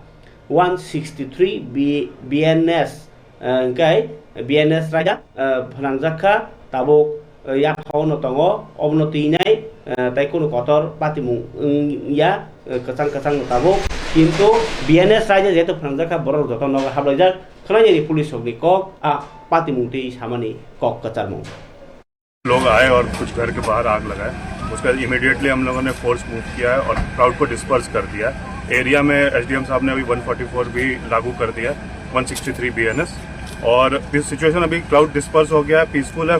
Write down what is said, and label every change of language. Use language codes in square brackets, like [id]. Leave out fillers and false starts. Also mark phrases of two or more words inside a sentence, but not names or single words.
[trp] 163 BNS kai BNS raja phanangjakha tabuk ya phauno tongo obnoti nai tai kono kotor patimung ya kacang tabuk কিন্তু BNS raja jeto phanangjakha borok joto nog hablajak khlani ni police hokni kok पातिमुंगटी सामानी कॉक कचारमो [hi] लोग आए और कुछ घर के बाहर आग लगाए। उसके बाद इमीडिएटली हम लोगों ने [en] force move [hi] किया है और क्राउड को डिस्पर्स कर दिया। एरिया में एसडीएम साहब ने अभी 144 भी लागू कर दिया, 163 बीएनएस। और सिचुएशन अभी [en] crowd disperse [hi] हो गया है, पीसफुल है।